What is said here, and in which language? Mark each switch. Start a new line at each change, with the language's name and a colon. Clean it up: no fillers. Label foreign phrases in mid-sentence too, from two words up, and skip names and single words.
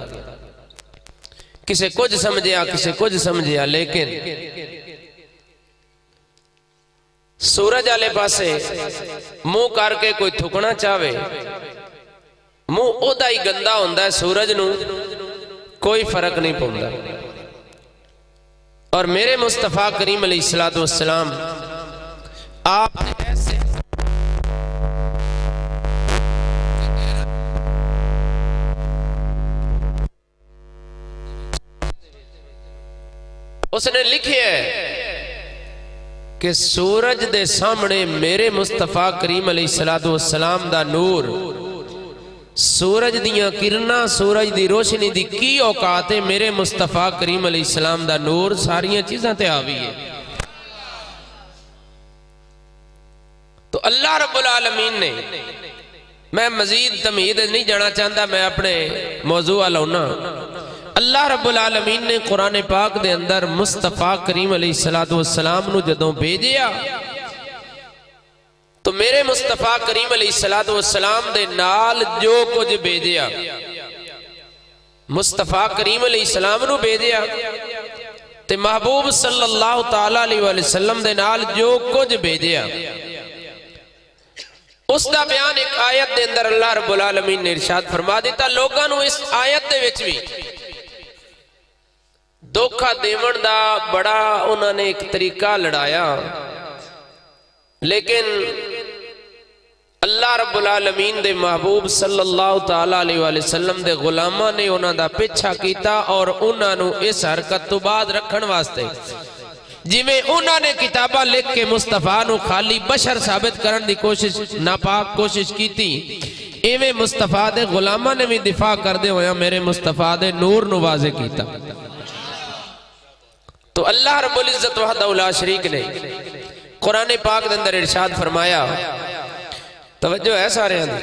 Punjabi: کسے کچھ سمجھیا، کسے کچھ سمجھیا، لیکن سورج آلے پاسے منہ کرکے کوئی تھکنا چاہے، منہ اودا ہی گندا ہوندا ہے سورج نوں، کوئی فرق نہیں پوندا. اور میرے مصطفیٰ کریم
Arabic: علیہ الصلاة والسلام
Punjabi: آپ نے ایسے اس نے لکھے ہے کہ سورج دے سامنے میرے مصطفیٰ کریم
Arabic: علیہ الصلاة والسلام
Punjabi: دا نور، سورج دیاں کرناں، سورج دی روشنی دی کی اوقات ہے. میرے مصطفیٰ کریم علیہ السلام دا نور ساریاں چیزاں تے حاوی ہے.
Urdu: تو اللہ رب العالمین نے، میں مزید تمہید نہیں جانا چاہتا، میں اپنے موضوع لانا.
Punjabi: اللہ رب العالمین نے قرآن پاک دے اندر مصطفیٰ کریم
Arabic: علیہ الصلاة والسلام
Punjabi: نو جدوں بھیجیا تو میرے مصطفیٰ کریم
Arabic: علیہ الصلاة والسلام
Punjabi: دے نال جو کچھ بھیجیا، مصطفیٰ کریم علیہ السلام نو بھیجیا تے محبوب
Arabic: صلی اللہ تعالیٰ علیہ وسلم
Punjabi: دے نال جو کچھ بھیجیا,
Urdu: اس کا بیان ایک آیت کے اندر
Punjabi: اللہ رب العالمین نے ارشاد فرما دتا.
Urdu: لوگوں کو
Punjabi: اس آیت دے وچ بھی دھوکا دیون دا بڑا انہوں نے ایک طریقہ لڑایا، لیکن اللہ رب العالمین دے محبوب
Arabic: صلی اللہ تعالیٰ علیہ وسلم
Punjabi: دے غلاماں نے انہاں دا پیچھا کیا اور انہوں نے اس حرکت تو باد رکھنے واسطے، جویں انہوں نے کتابا لکھ کے مصطفیٰ نو خالی بشر ثابت کرنے کی کوشش، ناپاک کوشش کی, اویں مصطفیٰ دے غلاماں نے بھی دفاع کردے ہویا میرے مصطفیٰ دے نور نو واضح کیتا.
Urdu: تو اللہ رب العزت
Arabic: وحدہ لا شریک
Urdu: نے قرآن پاک کے اندر ارشاد فرمایا، توجہ ہے سارے,